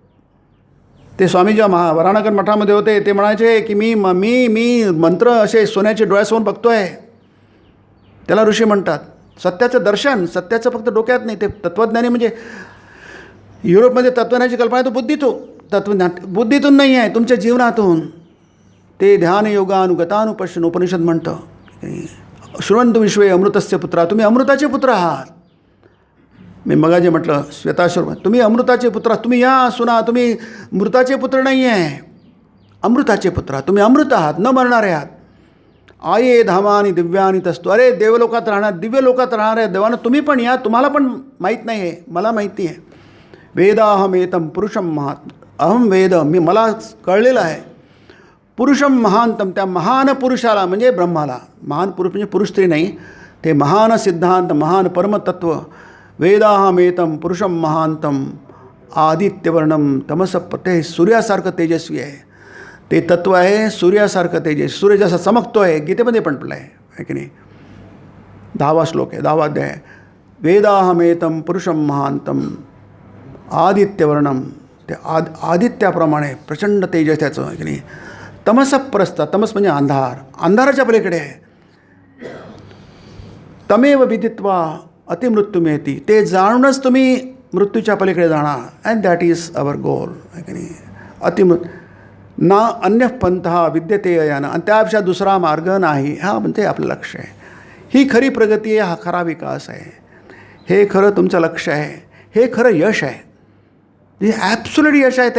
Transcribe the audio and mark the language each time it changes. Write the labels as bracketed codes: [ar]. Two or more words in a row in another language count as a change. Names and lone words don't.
[mr] ते स्वामी जेव्हा वरानगर मठामध्ये होते ते म्हणायचे की मी मी मी मंत्र असे सोन्याचे डोळ्यासमोर बघतो आहे, त्याला ऋषी म्हणतात. सत्याचं दर्शन, सत्याचं फक्त डोक्यात नाही, ते तत्त्वज्ञानी म्हणजे युरोपमध्ये तत्त्वज्ञानाची कल्पना आहे तो बुद्धीतून, तत्त्वज्ञान बुद्धीतून नाही आहे, तुमच्या जीवनातून. ते [sa] ध्यान योगानुगतानुपश्यन [mr] उपनिषद म्हणतं. [sa] शृण्वन्तु विश्वे अमृतस्य पुत्रा, [mr] तुम्ही अमृताचे पुत्र आहात. मी मग जे म्हटलं श्वेताश्वर, तुम्ही अमृताचे पुत्र, तुम्ही या सुना, तुम्ही मृताचे पुत्र नाही आहे, अमृताचे पुत्र, तुम्ही अमृत आहात, न मरणारे आहात. [sa] आये धामानी दिव्यानी तस्तु, [mr] अरे देवलोकात राहणार, दिव्य लोकात राहणाऱ्या देवानं तुम्ही पण या, तुम्हाला पण माहीत नाही आहे, मला माहिती आहे. [sa] वेदाहमेतम पुरुषम महात, अहम वेद, [mr] मला कळलेलं आहे. [sa] पुरुषम महांतम, [mr] त्या महान पुरुषाला म्हणजे ब्रह्माला, महान पुरुष म्हणजे पुरुष स्त्री नाही, ते महान सिद्धांत, महान परमतत्व. [sa] वेदाहमेतम पुरुषम महांतम आदित्यवर्णम तमसप, [mr] ते सूर्यासारखं तेजस्वी आहे. ते तत्त्व आहे सूर्यासारखं तेजस्वी. सूर्य जसा चमकतो आहे, गीतेमध्ये पण पडलं आहे की नाही. 10वा श्लोक आहे, 10वा अध्याय आहे. [sa] वेदाहमेतम पुरुषम महांतम आदित्यवर्णम, [mr] ते आदित्याप्रमाणे प्रचंड तेजस त्याचं आहे की नाही. तमसप्रस्थ, तमस म्हणजे अंधार, अंधाराच्या पलीकडे आहे. [sa] तमेव विदित्वा अतिमृत्यूमेती, [mr] ते जाणूनच तुम्ही मृत्यूच्या पलीकडे जाणार. [en] and that is our goal [mr] आहे की नाही. [sa] ना अन्य पंथ विद्यते यानं, [mr] आणि त्यापेक्षा दुसरा मार्ग नाही, हा म्हणजे आपलं लक्ष आहे. ही खरी प्रगती आहे, हा खरा विकास आहे, हे खरं तुमचं लक्ष आहे, हे खरं यश आहे, हे ॲब्सोल्यूट यश आहे.